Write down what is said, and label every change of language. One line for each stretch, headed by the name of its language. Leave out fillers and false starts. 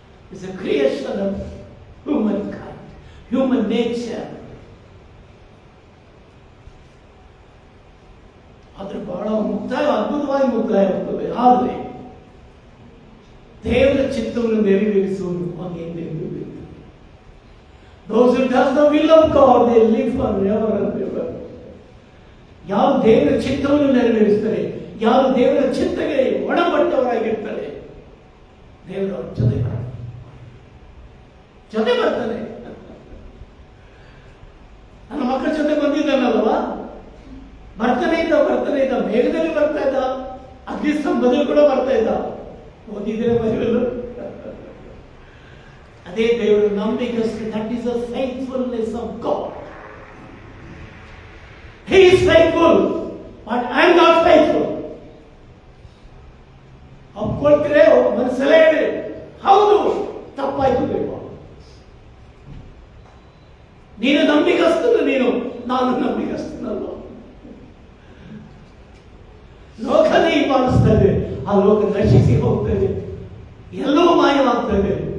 English: It's a creation of humankind, human nature.
Kannada: ಆದ್ರೆ ಬಹಳ ಅದ್ಭುತವಾಗಿ ಮುಕ್ತಾಯ ಆಗ್ತದೆ. ಆದರೆ ದೇವರ ಚಿತ್ತವನ್ನು ನೆರವೇರಿಸುವುದು ಹಾಗೆ ನೆರವೇರಿಸುವುದು.
English: Those who does the will of God, they live forever and ever.
Kannada: ಯಾವ ದೇವರ ಚಿತ್ತವನ್ನು ನೆರವೇರಿಸ್ತಾರೆ, ಯಾರು ದೇವರ ಚಿತ್ತಕ್ಕೆ ಒಳಪಟ್ಟವರಾಗಿರ್ತಾರೆ, ದೇವರ ಜೊತೆ ಬರ್ತಾನೆ. ನನ್ನ ಮಕ್ಕಳ ಜೊತೆ ಬಂದಿದ್ದಾನಲ್ವಾ, ಬರ್ತಾನೆ ಇದ್ದ, ಬೇಗದಲ್ಲಿ ಬರ್ತಾ ಇದ್ದ, ಅಗ್ನಿಸ್ತಂಭದಲ್ಲಿ ಕೂಡ ಬರ್ತಾ ಇದ್ದ. ಓದಿದ್ರೆ ಬೈಬಲ್. ಅದೇ ದೇವರು ನಂಬಿಕಸ್ತು.
English: That is the faithfulness of God. He is faithful, but I am not faithful.
Kannada: ಒಪ್ಕೊಳ್ತೀರೆ, ಮನಸ್ಸಲ್ಲೇ ಹೇಳಿ, ಹೌದು ತಪ್ಪಾಯ್ತು ದೇವ, ನೀನು ನಂಬಿಕಸ್ತನು, ನಾನು ನಂಬಿಕಸ್ತನಲ್ಲ. ಲೋಕನೇ ಹಿಂಬಾಲಿಸ್ತದೆ, ಆ ಲೋಕ ನಶಿಸಿ ಹೋಗ್ತದೆ, ಎಲ್ಲವೂ ಮಾಯವಾಗ್ತದೆ.